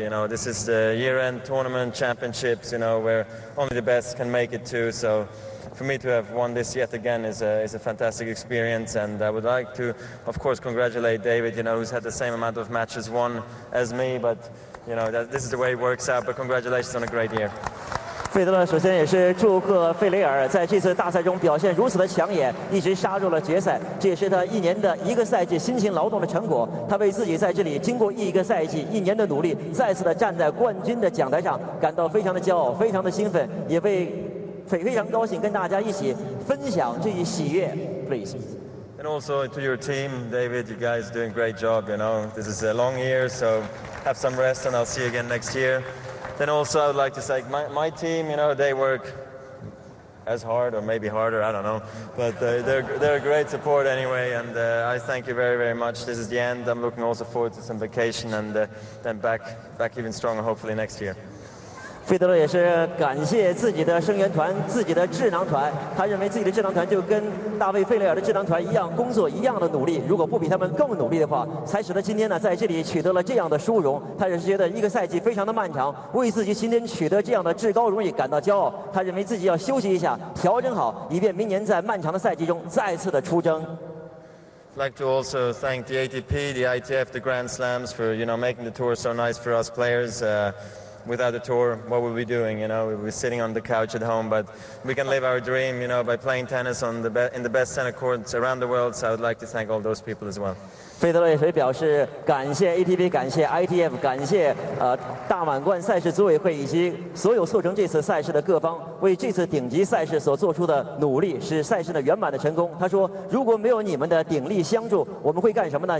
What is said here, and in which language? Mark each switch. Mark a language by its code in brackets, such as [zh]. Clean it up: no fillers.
[en] You know, this is the year-end tournament championships. You know, where only the best can make it to. So, for me to have won this yet again is a fantastic experience. And I would like to, of course, congratulate David. You know, who's had the same amount of matches won as me. But you know, this is the way it works out. But congratulations on a great year. [zh] 费德勒首先也是祝贺费雷尔在这次大赛中表现如此的抢眼，一直杀入了决赛。这也是他一年的一个赛季辛勤劳动的成果。他为自己在这里经过一个赛季、一年的努力，再次的站在冠军的讲台上，感到非常的骄傲，非常的兴奋，也非常高兴跟大家一起分享这一喜悦。 [en] Please. And also to your team, David, you guys are doing a great job. You know, this is a long year, so have some rest, and I'll see you again next year. Then also I would like to say my team, you know, they work as hard or maybe harder, I don't know. But they're a great support anyway, and I thank you very, very much. This is the end. I'm looking also forward to some vacation and then back even stronger hopefully next year. [zh] 费德勒也是感谢自己的声援团、自己的智囊团。他认为自己的智囊团就跟大卫·费雷尔的智囊团一样，工作一样的努力。如果不比他们更努力的话，才使得今天呢在这里取得了这样的殊荣。他也是觉得一个赛季非常的漫长，为自己今天取得这样的至高荣誉感到骄傲。他认为自己要休息一下，调整好，以便明年在漫长的赛季中再次的出征。 [en] I'd like to also thank the ATP, the ITF, the Grand Slams for making the tour so nice for us players. Without the tour, what would we be doing? You know, we'd be sitting on the couch at home, but we can live our dream, you know, by playing tennis in the best tennis courts around the world. So I would like to thank all those people as well. [zh] 费德勒也表示感谢 ATP， 感谢 ITF， 感谢大满贯赛事组委会以及所有促成这次赛事的各方，为这次顶级赛事所做出的努力，使赛事的圆满的成功。他说，如果没有你们的鼎力相助，我们会干什么呢？